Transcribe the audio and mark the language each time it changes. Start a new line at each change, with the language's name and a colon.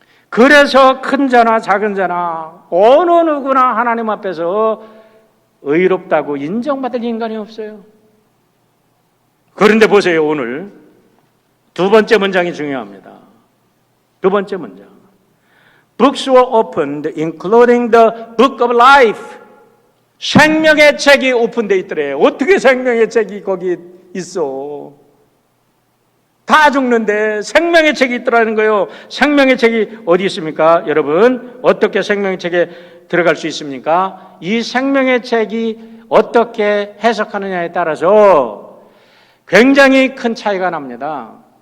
Korean: 그래서 큰 자나 작은 자나 어느 누구나 하나님 앞에서 의롭다고 인정받을 인간이 없어요. 그런데 보세요. 오늘 두 번째 문장이 중요합니다. 두 번째 문장.
English: Books were opened, including the book of life.
Korean: 생명의 책이 오픈되어 있더래요. 어떻게 생명의 책이 거기 있어? 다 죽는데 생명의 책이 있더라는 거예요. 생명의 책이 어디 있습니까? 여러분, 어떻게 생명의 책에 들어갈 수 있습니까? 이 생명의 책이 어떻게 해석하느냐에 따라서 굉장히 큰 차이가 납니다.